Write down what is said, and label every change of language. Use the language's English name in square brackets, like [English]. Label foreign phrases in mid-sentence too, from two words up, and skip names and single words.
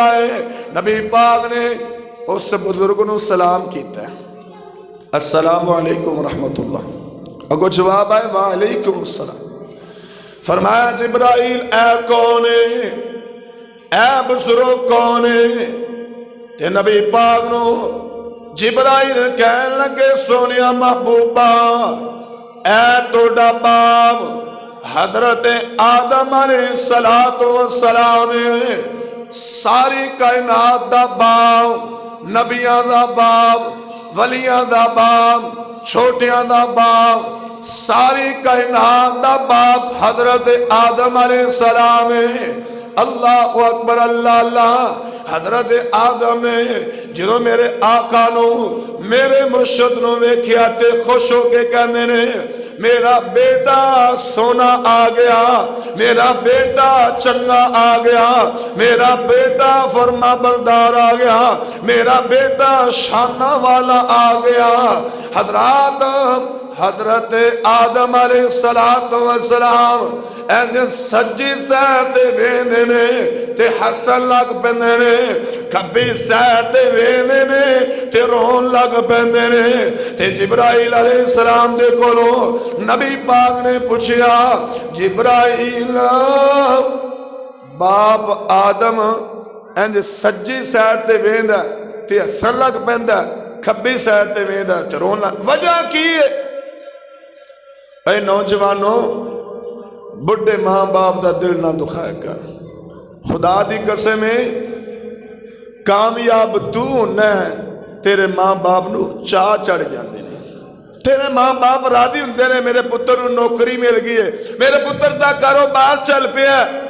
[Punjabi] ہے نبی پاک نے اس بزرگ نو سلام کیتا ہے [Arabic] السلام علیکم ورحمت اللہ [Punjabi] اگو جواب آئے [Arabic] وعلیکم السلام [Punjabi] فرمایا جبرائیل اے کون ہے اے بزرگ کون ہے تے نبی پاک نو جبرائیل کہنے لگے سونیا محبوبہ اے توڑا باپ حضرت آدم [Arabic] علیہ السلام [Punjabi] ساری کائنات دا باپ نبیاں دا باپ ولیاں دا باپ چھوٹیاں دا باپ ساری کائنات دا باپ حضرت آدم [Arabic] علیہ السلام اللہ اکبر [Punjabi] اللہ اللہ حضرت آدم نے جنہوں میرے آقا نو میرے مرشد نو ویکھیا تے خوش ہو کے کہنے نے میرا بیٹا سونا آ گیا میرا بیٹا چنگا آ گیا میرا بیٹا فرما بردار آ گیا میرا بیٹا شانہ والا آ گیا حضرت آدم [Arabic] علیہ السلام [Punjabi] اینج سجی سیر تے ویندے نے تے حسن لگ پیندے نے کبھی سیر تے ویندے نے تے رون لگ پیندے نے تے جبرائیل [Arabic] علیہ السلام [Punjabi] دے کولو نبی پاک نے پوچھیا جبرائیل باپ آدم اینج سجی سیر تے ویندا تے حسن لگ پیندا کبھی سیر تے ویندا تے رون لگ وجہ کی ہے اے نوجوانوں بڑھے ماں باپ دا دل نہ دکھائے کر خدا دی قسم ہے کامیاب تو نہ تیرے ماں باپ نو چاہ چڑھ جاندے نے تیرے ماں باپ راضی ہوندے نے میرے پتر نو نوکری مل گئی ہے میرے پتر دا کاروبار چل پیا